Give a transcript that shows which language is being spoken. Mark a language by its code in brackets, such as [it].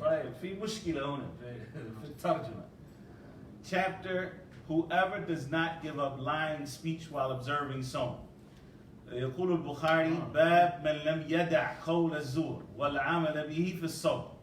[ar] طيب في مشكلة هنا في الترجمة. [en] Chapter, whoever does not give up lying speech while observing Sawm. [ar] يقول البخاري باب من لم يدع قول الزور والعمل به في الصوم.